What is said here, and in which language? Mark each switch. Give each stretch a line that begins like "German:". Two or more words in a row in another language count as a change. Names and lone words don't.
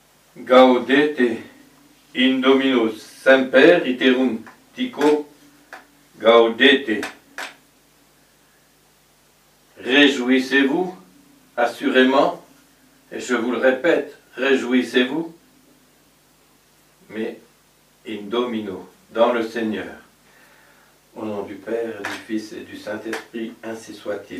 Latin: Gaudete in Domino semper iterum dico gaudete.
French: Réjouissez-vous, assurément, et je vous le répète, réjouissez-vous, mais
Latin: in Domino,
French: dans le Seigneur. Au nom du Père, du Fils et du Saint-Esprit, ainsi soit-il.